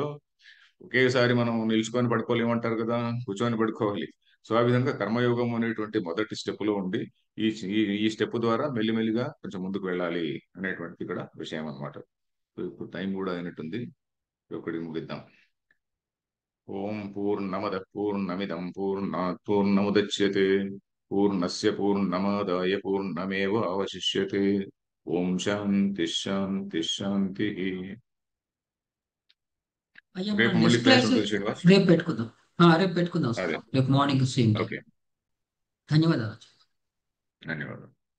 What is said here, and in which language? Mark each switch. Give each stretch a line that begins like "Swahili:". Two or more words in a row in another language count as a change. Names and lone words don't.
Telugu: ఒకేసారి మనం నిల్చుకొని పడుకోలేమంటారు కదా, కూర్చొని పడుకోవాలి. సో ఆ విధంగా కర్మయోగం అనేటువంటి మొదటి స్టెప్ లో ఉండి ఈ ఈ ఈ స్టెప్ ద్వారా మెల్లిమెల్లిగా కొంచెం ముందుకు వెళ్ళాలి అనేటువంటిది ఇక్కడ విషయం అన్నమాట. సో ఇప్పుడు టైం కూడా అయినట్టుంది, ఒకటి ముగిద్దాం.
Sanskrit: ఓం పూర్ణమద పూర్ణమిదం పూర్ణాత్ పూర్ణముదచ్యతే పూర్ణస్య పూర్ణమాదాయ పూర్ణమేవ అవశిష్యతే. ఓం శాంతి శాంతి శాంతి.
Telugu: అయ్యా మన రేపు మళ్ళీ నెక్స్ట్ క్లాస్ క్లాస్ ఉంటుంది శ్రీనివాస్. రేపు పెట్టుకుందాం. రేపు పెట్టుకుందాం సార్, అదే.
English: రేపు morning same time.
Telugu: ఓకే. ధన్యవాదాలు. ధన్యవాదాలు.